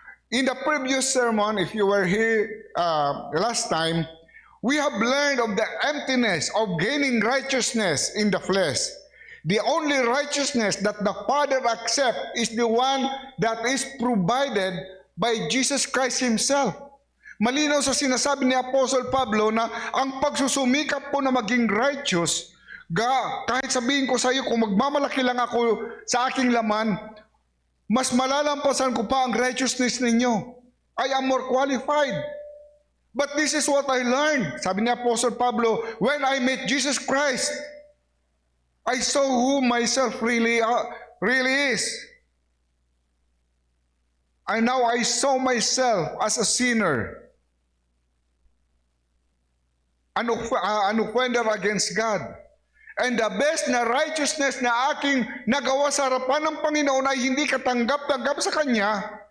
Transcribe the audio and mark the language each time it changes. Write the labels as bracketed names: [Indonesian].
[English] In the previous sermon, if you were here last time, we have learned of the emptiness of gaining righteousness in the flesh. The only righteousness that the Father accepts is the one that is provided by Jesus Christ Himself. [Filipino] Malinaw sa sinasabi ni Apostle Pablo na ang pagsusumikap po na maging righteous, kahit sabihin ko sa iyo kung magmamalaki lang ako sa aking laman, mas malalampasan ko pa ang righteousness ninyo. [English] I am more qualified. But this is what I learned, [Filipino] sabi ni Apostle Pablo, [English] when I met Jesus Christ. I saw who myself really is. And now I saw myself as a sinner, an offender against God. And the best [Filipino] na righteousness na aking nagawa sa harapan ng Panginoon ay hindi katanggap-tanggap sa Kanya,